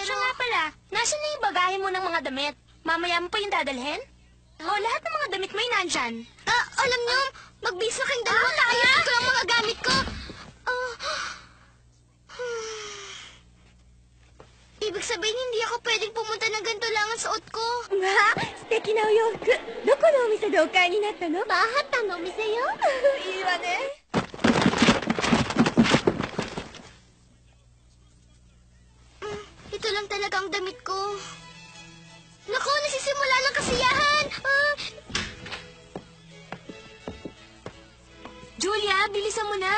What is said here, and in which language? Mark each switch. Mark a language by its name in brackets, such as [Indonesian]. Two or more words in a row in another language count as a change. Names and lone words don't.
[Filipino] Siya nga pala, nasan na yung bagahe mo ng mga damit? Mamaya mo pa yung dadalhin? O, lahat ng mga damit mo ay nandyan. Alam niyo, magbihis na kayong dalawa. Kakayatin ko lang mga gamit ko. Ibig sabihin, hindi ako pwedeng pumunta ng ganito lang ang suot ko. [Japanese] まあ、素敵なお洋服。どこのお店でお買いになったの？バハタのお店よ。いいわね。 [Filipino] Ito lang talaga ang damit ko. Naku, nasisimula ng kasiyahan. Julia, bilisan mo na.